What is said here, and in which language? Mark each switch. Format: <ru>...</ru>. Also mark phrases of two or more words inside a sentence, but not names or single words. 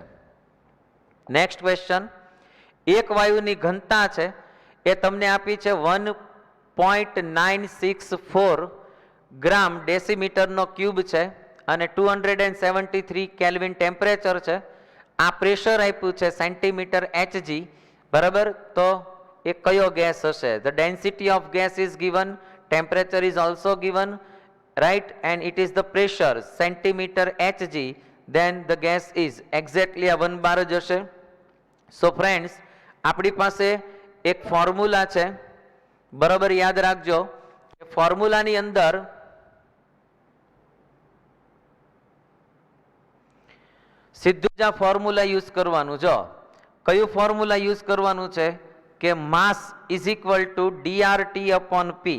<gu>નેક્સ્ટ ક્વેશ્ચન, એક વાયુની ઘનતા છે એ તમને આપી છે 1.964 ગ્રામ ડેસીમીટરનો ક્યુબ છે અને 273</gu> <en>kelvin temperature</en> <gu>છે. આ પ્રેશર આપ્યું છે</gu> <en>centimeter Hg,</en> <gu>બરાબર. તો એ કયો ગેસ હશે?</gu> <en>the density of gas is given, temperature is also given, right, and it is the pressure centimeter hg, then the gas is exactly a 1 bar</en> <gu>જ હશે.</gu> <en>So friends,</en> <gu>આપણી પાસે એક ફોર્મ્યુલા છે, બરાબર, યાદ રાખજો. ફોર્મ્યુલાની અંદર સીધું જ આ</gu> <en>formula use</en> <gu>કરવાનું. જો કયું ફોર્મ્યુલા યુઝ કરવાનું છે કે</gu> <en>mass is equal to DRT upon P.</en>